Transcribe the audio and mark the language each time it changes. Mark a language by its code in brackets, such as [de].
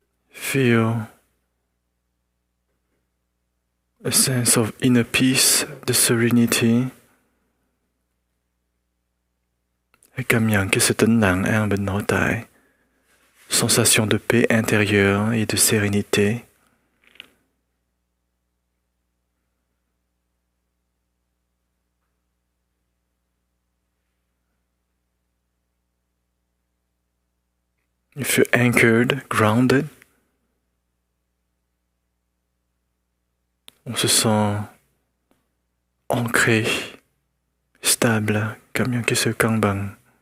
[en] feel a sense of inner peace, the serenity. [fr] Et [vi] cảm nhận cái sự tĩnh lặng an bình nội tại, [fr] sensation de paix intérieure et de sérénité. [en] You feel anchored, grounded. [fr] On se sent ancré, stable, [vi] cảm nhận cái sự cân bằng.